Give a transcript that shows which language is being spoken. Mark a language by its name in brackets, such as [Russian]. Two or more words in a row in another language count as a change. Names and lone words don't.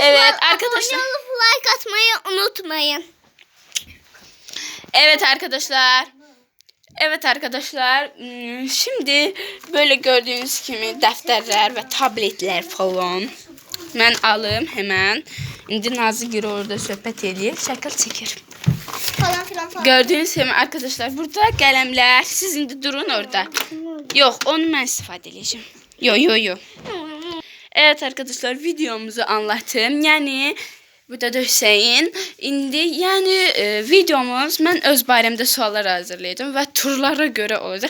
[Turkish] Evet, arkadaşlar. abone olup like atmayı unutmayın. Evet arkadaşlar. Evet arkadaşlar. Şimdi böyle gördüğünüz gibi defterler ve tabletler falan. Ben alım hemen. [Azerbaijani] İndi Nazlı Gürü orada söhbət edir. Şəkil çəkir. Falan. [Turkish] Gördüğünüz gibi arkadaşlar burada kalemler. [Azerbaijani] Siz indi durun orada. [Turkish] Yok, onu ben istifadə edeceğim. Yo. Evet arkadaşlar, videomuzu anlattım. Yani burada da Hüseyin. [Azerbaijani] İndi yani videomuz ben öz barəmdə suallar hazırlayacağım ve turlara göre olacak.